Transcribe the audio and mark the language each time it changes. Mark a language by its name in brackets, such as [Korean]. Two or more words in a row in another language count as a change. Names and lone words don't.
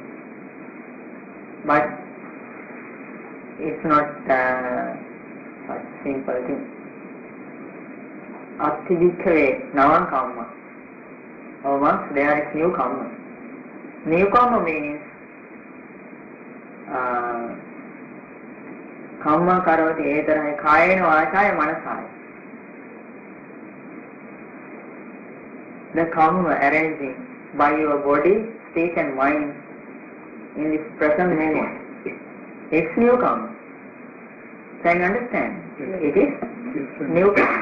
[English] But it's not such simple thing. [Pali] Atthidikkhave navan kamma. [English] Or once there is new karma. New karma means [Pali] kamma karoti etarahe kayena vachaya manasaya. [English] The karma arranging by your body, speech and mind in this present moment. It's new karma. Can you understand? It is new karma.